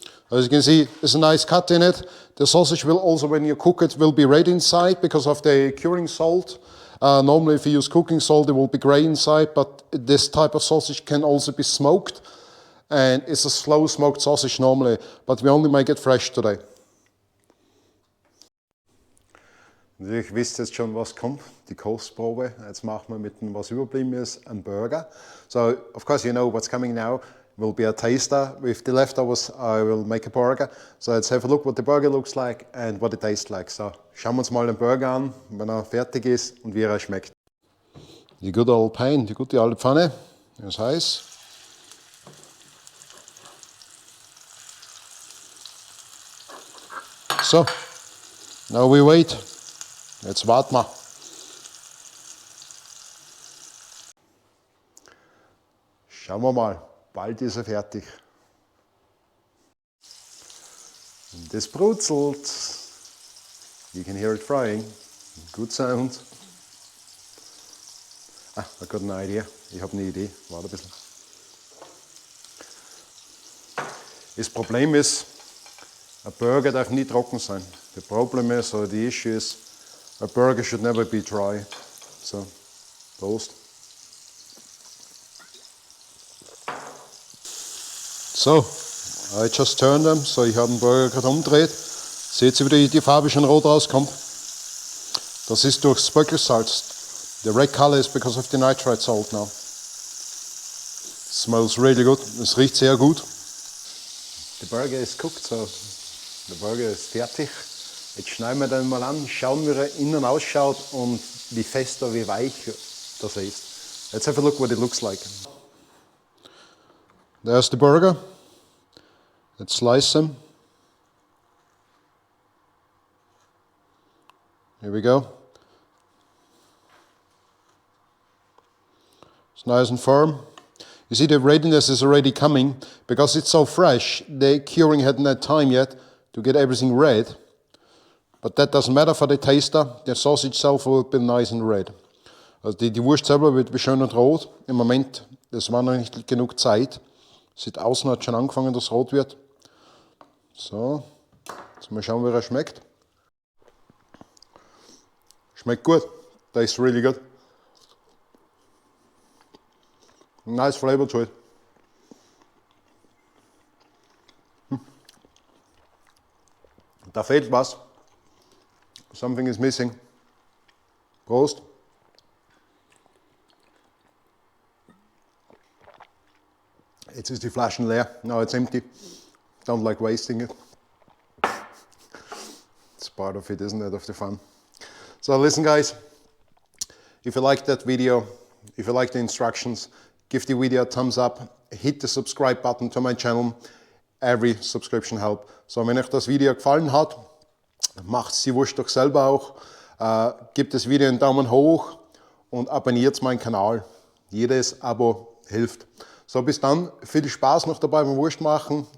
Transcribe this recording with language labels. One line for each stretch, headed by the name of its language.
English: As you can see, there's a nice cut in it. The sausage will also, when you cook it, will be red inside because of the curing salt. Normally if you use cooking salt, it will be grey inside, but this type of sausage can also be smoked. And it's a slow smoked sausage normally, but we only make it fresh today.
German: Natürlich wisst ihr jetzt schon, was kommt, die Kostprobe. Jetzt machen wir mit dem, was überblieben ist, einen Burger.
English: So, of course you know what's coming now will be a taster. With the leftovers I will make a burger. So let's have a look what the burger looks like and what it tastes like.
German: So, schauen wir uns mal den Burger an, wenn er fertig ist und wie er schmeckt. Die
English: good old pan,
German: die gute alte Pfanne, ist heiß.
English: So, now we wait.
German: Jetzt warten wir. Schauen wir mal, bald ist er fertig. Und das brutzelt.
English: You can hear it frying. Good sound.
German: Ah,
English: I got an idea.
German: Ich habe eine Idee. Warte ein bisschen. Das Problem ist, ein Burger darf nie trocken sein.
English: The problem is, or the issue is, a burger should never be dry.
German: So, Prost.
English: So, I just turned them.
German: So, ich habe den Burger gerade umgedreht. Seht ihr, wie die Farbe schon rot rauskommt? Das ist durch Spökelsalz.
English: The red color is because of the nitrate salt now. Smells really good.
German: Es riecht sehr gut.
English: The burger is cooked,
German: so der Burger ist fertig. Jetzt schneiden wir den mal an, schauen, wie er innen ausschaut und wie fest oder wie weich das ist.
English: Let's have a look what it looks like. There's the burger. Let's slice them. Here we go. It's nice and firm. You see the readiness is already coming because it's so fresh. The curing hadn't had time yet to get everything red. But that doesn't matter for the taster. The sausage itself will be nice and red.
German: Also die Wurst selber wird schön und rot. Im Moment, das war noch nicht genug Zeit. Sieht außen hat schon angefangen, dass es rot wird. So, jetzt mal schauen, wie er schmeckt. Schmeckt gut.
English: Tastes really good. Nice flavor to it.
German: Da fehlt was.
English: Something is missing.
German: Prost. Jetzt ist die Flaschen leer.
English: Now it's empty. Don't like wasting it. It's part of it, isn't it, of the fun. So listen guys, if you liked that video, if you like the instructions, give the video a thumbs up, hit the subscribe button to my channel. Every subscription helps.
German: So, wenn euch das Video gefallen hat, macht die Wurst doch selber auch. Gebt das Video einen Daumen hoch und abonniert meinen Kanal. Jedes Abo hilft. So, bis dann. Viel Spaß noch dabei beim Wurst machen.